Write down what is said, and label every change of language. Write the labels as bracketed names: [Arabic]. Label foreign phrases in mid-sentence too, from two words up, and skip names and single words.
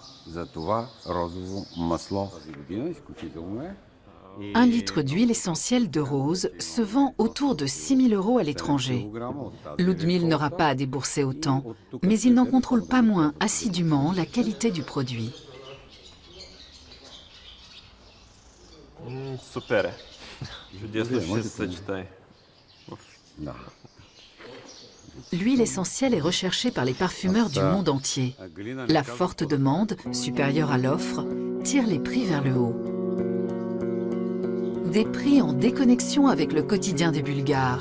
[French] 1 litre d'huile essentielle de rose se vend autour de 6 000 € à l'étranger. Ludmil n'aura pas à débourser autant, mais il n'en contrôle pas moins assidûment la qualité du produit. [Bulgarian] Супер е. Чудесно ще се съчетае. [French] L'huile essentielle est recherchée par les parfumeurs du monde entier. La forte demande, supérieure à l'offre, tire les prix vers le haut. Des prix en déconnexion avec le quotidien des Bulgares.